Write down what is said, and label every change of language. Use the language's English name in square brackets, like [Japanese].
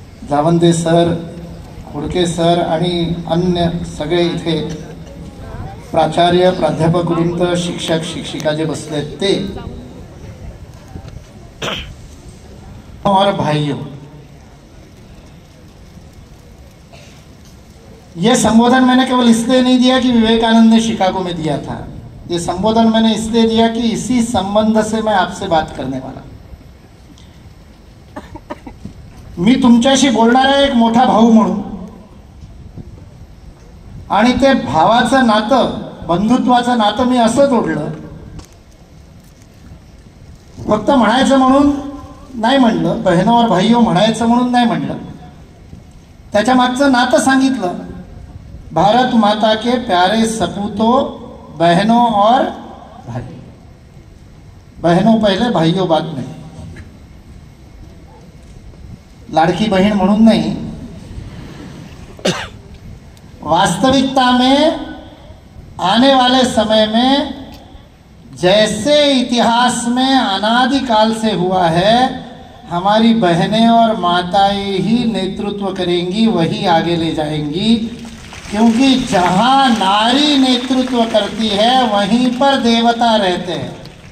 [Marathi] जावंदे sir, हुडके sir आणि अन्य सगळे इथे प्राचार्य, प्राध्यापक वृंद, शिक्षक शिक्षिका जे बसले ते [Hindi] और भाइयों, ये संबोधन मैंने केवल इसलिए नहीं दिया कि विवेकानंद ने शिकागो में दिया था। ये संबोधन मैंने इसलिए दिया कि इसी संबंध से मैं आपसे बात करने वाला। [Marathi] मी तुमच्याशी बोलणारा एक मोठा भाऊ म्हणून आणि ते भावाचं नातं, बंधुत्वाचं नातं मी असं जोडलं, फक्त म्हणायचं म्हणून नाही म्हणलं, [Hindi] बहनों और भाइयों [Marathi] म्हणायचं म्हणून नाही म्हणलं, त्याच्या मागचं नातं सांगितलं। [Hindi] भारत माता के प्यारे सपूतों, बहनों और भाइयों, बहनों पहले भाइयों बाद में, [Marathi] लाड़की बहन म्हणून [Hindi] नहीं, वास्तविकता में आने वाले समय में जैसे इतिहास में अनादिकाल से हुआ है, हमारी बहनें और माताएं ही नेतृत्व करेंगी, वही आगे ले जाएंगी, क्योंकि जहां नारी नेतृत्व करती है वहीं पर देवता रहते हैं।